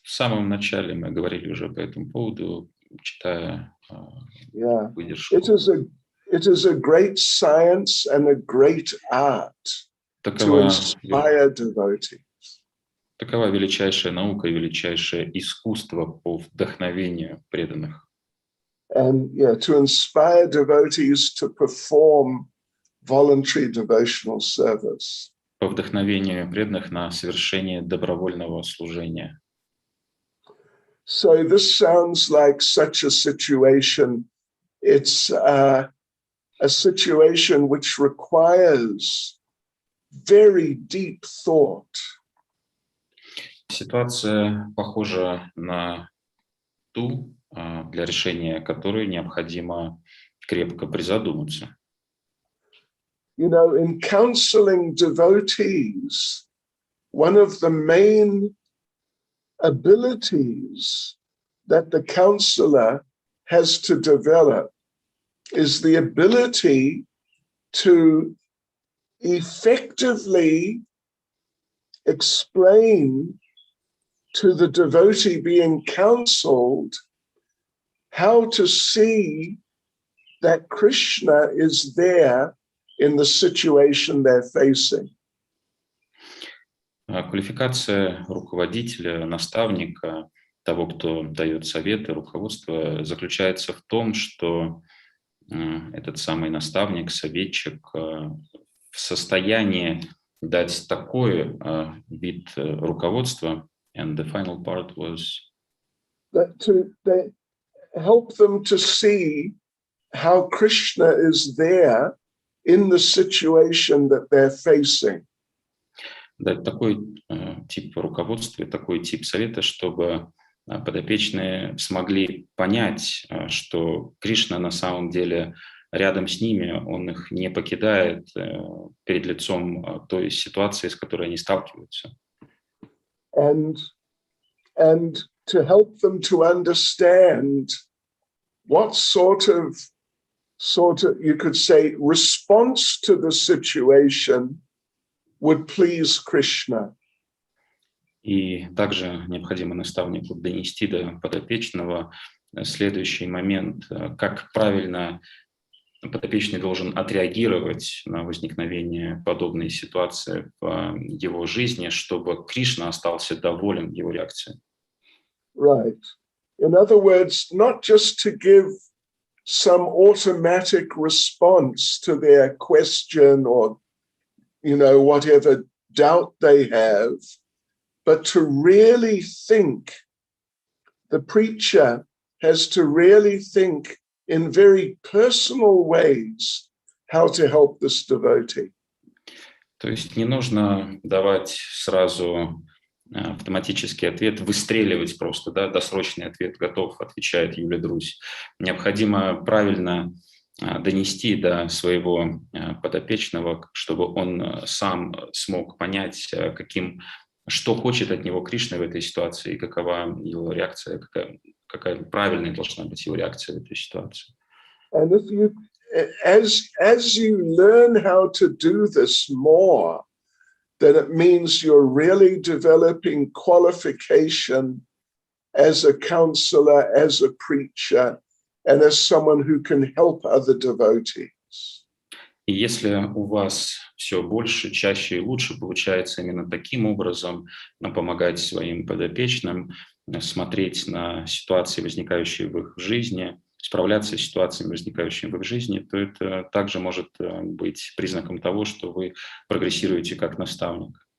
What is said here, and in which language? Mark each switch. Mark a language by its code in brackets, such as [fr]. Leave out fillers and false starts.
[ru] В самом начале мы говорили уже по этому поводу, читая выдержку. [en] It is a great science and a great art to inspire devotees. [ru] Такова величайшая наука и величайшее искусство по вдохновению преданных. [en] And to inspire devotees to perform voluntary devotional service. [ru] По вдохновению преданных на совершение добровольного служения. [en] So this sounds like such a situation. It's a situation which requires very deep thought. [ru] Ситуация похожа на ту, для решения которой необходимо крепко призадуматься. [en] In counseling devotees, one of the main abilities that the counselor has to develop is the ability to effectively explain to the devotee being counseled how to see that Krishna is there in the situation they're facing. [ru] Квалификация руководителя, наставника, того, кто дает советы, руководство, заключается в том, что этот самый наставник, советчик в состоянии дать такой вид руководства. [en] And the final part was to help them to see how Krishna is there in the situation that they're facing. [ru] Дать такой тип руководства, такой тип совета, чтобы подопечные смогли понять, что Кришна на самом деле рядом с ними, он их не покидает перед лицом той ситуации, с которой они сталкиваются. [en] And to help them to understand what sort of sort of, you could say, response to the situation would please Krishna. [ru] И также необходимо наставнику донести до подопечного следующий момент, как правильно подопечный должен отреагировать на возникновение подобной ситуации в его жизни, чтобы Кришна остался доволен его реакцией. [en] Right. In other words, not just to give some automatic response to their question or, whatever doubt they have, but to really think, the preacher has to really think in very personal ways how to help this devotee. [ru] То есть не нужно давать сразу автоматический ответ, выстреливать просто, да, досрочный ответ готов, отвечает Юлия Друзь. Необходимо правильно донести до своего подопечного, чтобы он сам смог понять, что хочет от него Кришна в этой ситуации, и какова его реакция, какая правильная должна быть его реакция в этой ситуации. [en] And if you, as you learn how to do this more, then it means you're really developing qualification as a counselor, as a preacher, and as someone who can help other devotees. [ru] И если у вас все больше, чаще и лучше получается именно таким образом помогать своим подопечным, смотреть на ситуации, возникающие в их жизни, справляться с ситуациями, возникающими в их жизни, то это также может быть признаком того, что вы прогрессируете как наставник.